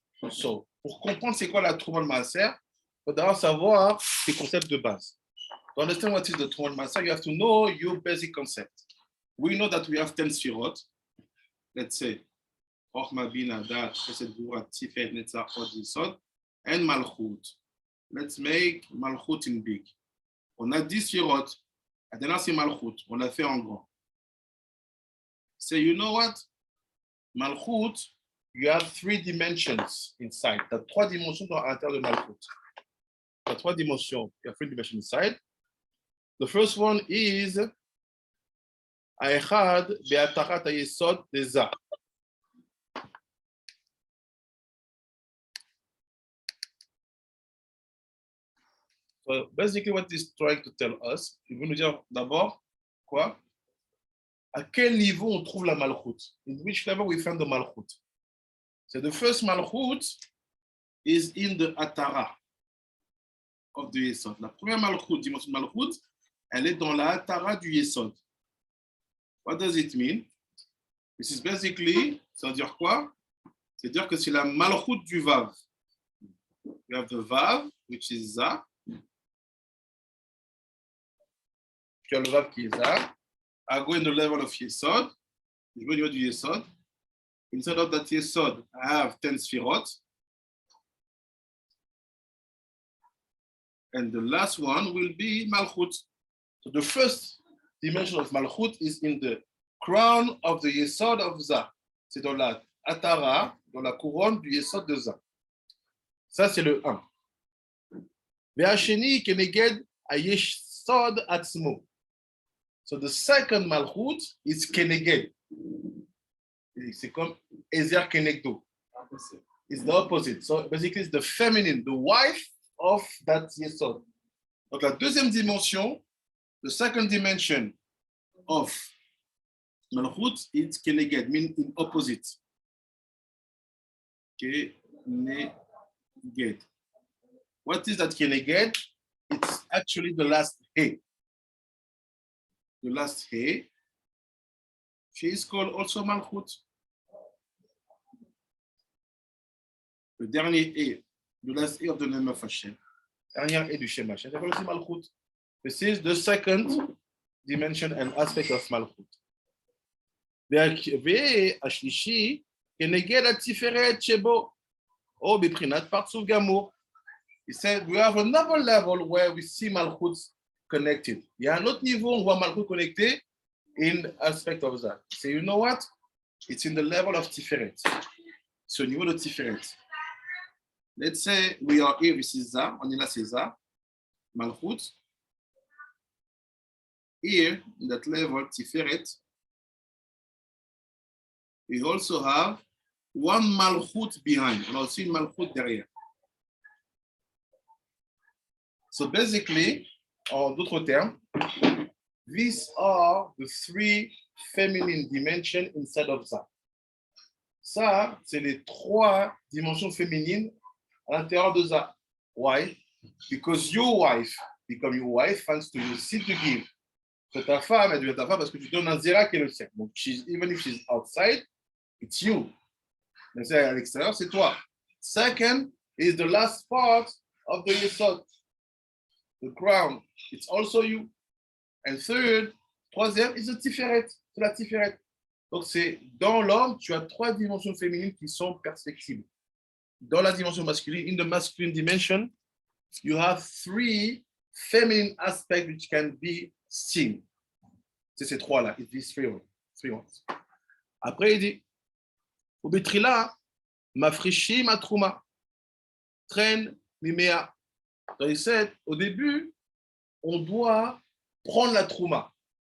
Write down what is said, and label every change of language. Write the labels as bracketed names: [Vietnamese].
[French] So, pour comprendre c'est quoi la Trouma Maasser, il faut d'abord savoir les concepts de base. [English] To understand what is the Trouma Maasser, you have to know your basic concept. We know that we have 10 sfirot. Let's say, Chochma, Bina, Dat, Chesed, Gvura, Tiferet, Netzach, Hod, Yesod, and Malchut. Let's make Malchut in big. [French] On a 10 sfirot. La dernière, c'est Malchut. On l'a fait en grand. [English] So you know what? Malchut, you have 3 dimensions inside. [French] Tu as 3 dimensions à l'intérieur de Malchut. Tu as 3 dimensions. [English] You have 3 dimensions inside. The first one is [Hebrew] Aechad Be'atarat HaYesod Deza. [English] So basically what is trying to tell us, [French] il veut nous dire d'abord quoi? À quel niveau on trouve la Malchut? [English] In which level we find the Malchut? So the first Malchut is in the Atara of the Yesod. [French] La première Malchut, dimension Malchut, elle est dans la Atara du Yesod. [English] What does it mean? This is basically, [French] ça veut dire quoi? C'est-à-dire que c'est la Malchut du Vav. [English] We have the Vav, which is Za. [French] Tu as le Vav qui est Za. [English] I go in the level of Yesod. [French] Je vais au niveau du Yesod. [English] Inside of that Yesod, I have 10 Sfirot. And the last one will be Malchut. So the first dimension of Malchut is in the crown of the Yesod of Za. [French] C'est dans la Atara, dans la couronne du Yesod de Za. Ça, c'est le 1. [Hebrew] Ve'asheni keneged hayesod atzmo. [English] So the second Malchut is keneged. [French] C'est comme Ezer Kenegdo. [English] It's the opposite. So basically, it's the feminine, the wife of that Yesod. [French] Donc la deuxième dimension, [English] the second dimension of Malchut, it's Keneged, meaning in opposite. Keneged. What is that Keneged? It's actually the last He. The last He. She is called also Malchut. [French] Le dernier E, [English] the last E of the name of Hashem. [French] Dernier E du Shem Hashem. C'est aussi Malchut. [English] This is the second dimension and aspect of Malchut. [Hebrew] והשלישי, כנגד התפארת שבו, או בבחינת פרצוף גמור. [English] He said, we have another level where we see Malchut connected. [French] Il y a un autre niveau où on voit Malchut connecté [English] in aspect of that. So you know what? It's in the level of Tiferet. [French] C'est au niveau de Tiferet. [English] Let's say we are here with Za, [French] on est là c'est Za, Malchut. [English] Here, in that level, Tiferet, we also have one Malchut behind, and also [French] une Malchut derrière. [English] So basically, [French] en d'autres termes, [English] these are the 3 feminine dimensions inside of Za. [French] Ça, c'est les 3 dimensions féminines à l'intérieur de Za. [English] Why? Because your wife become your wife thanks to your seed to give. [French] So ta femme, elle devient ta femme parce que tu donnes un zéra qui est le sien. [English] Donc, even if she's outside, it's you. [French] Mais c'est à l'extérieur, c'est toi. [English] Second is the last part of the Yesod. The crown, it's also you. And third, troisième, is the Tiferet. [French] C'est la Tiferet. Donc, c'est dans l'homme, tu as 3 dimensions féminines qui sont perspectives. Dans la dimension masculine, [English] in the masculine dimension, you have 3 feminine aspects which can be seen. [French] C'est ces 3-là. [English] It's these 3 ones. [French] Après, il dit, Ubetrila, mafrishi ma trouma, traîne mimea. Donc, il sait, au début, on doit prendre la trouma.